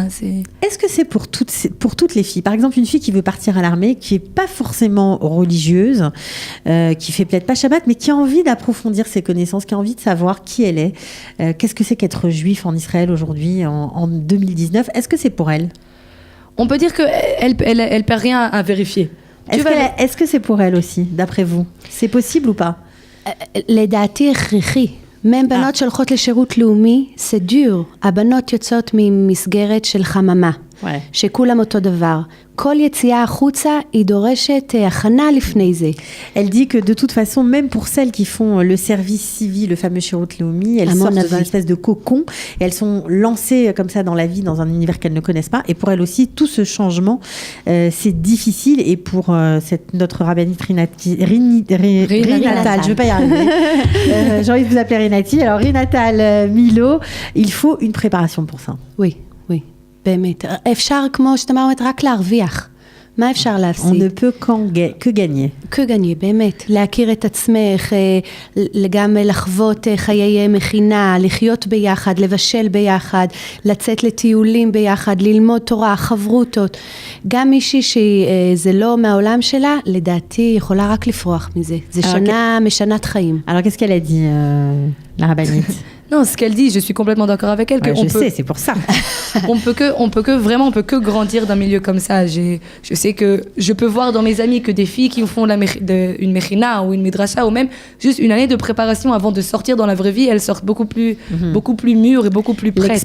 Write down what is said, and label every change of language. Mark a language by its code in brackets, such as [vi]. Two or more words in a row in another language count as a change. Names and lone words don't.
[fr] Est-ce que c'est pour toutes les filles? Par exemple, une fille qui veut partir à l'armée, qui n'est pas forcément religieuse, qui fait peut-être pas Shabbat, mais qui a envie d'approfondir ses connaissances, qui a envie de savoir qui elle est. Qu'est-ce que c'est qu'être juif en Israël aujourd'hui, en 2019? Est-ce que c'est pour elle? On peut dire qu'elle ne perd rien à vérifier. Est-ce que c'est pour elle aussi, d'après vous? C'est possible ou pas? [he] לדעתי הכרחי. מהם בנות שהולכות לשירות לאומי, זה dur. הבנות יוצאות ממסגרת של חממה, שכולם אותו דבר. כל יציאה החוצה, היא דורשת הכנה לפני זה. [fr] Elle dit que de toute façon, même pour celles qui font le service civil, le fameux [he] שירות לאומי, [fr] elles sortent d'une espèce de cocon et elles sont lancées comme ça dans la vie, dans un univers qu'elles ne connaissent pas. Et pour elles aussi, tout ce changement, c'est difficile. Et pour notre rabbinite Rinatal, je ne vais pas y arriver. J'ai envie de vous appeler Rinati. Alors Rinatal Milo, il faut une préparation pour ça. Oui. [he] באמת. אפשר, כמו שתמר אומרת, רק להרוויח. מה אפשר להפסיד? [fr] On ne peut que gagner. que gagner, [he] באמת. להכיר את עצמך, גם לחוות חיי מכינה, לחיות ביחד, לבשל ביחד, לצאת לטיולים ביחד, ללמוד תורה, חברותות. גם מישהי שזה לא מהעולם שלה, לדעתי יכולה רק לפרוח מזה. זה שנה משנת חיים. [fr] Alors, qu'est-ce qu'elle a dit, la rabbinite? Non, ce qu'elle dit, je suis complètement d'accord avec elle. Sais, c'est pour ça. on peut que grandir d'un milieu comme ça. Je sais que je peux voir dans mes amis que des filles qui font une mechina ou une midrasha ou même juste une année de préparation avant de sortir dans la vraie vie, elles sortent beaucoup plus mûres et beaucoup plus prêtes.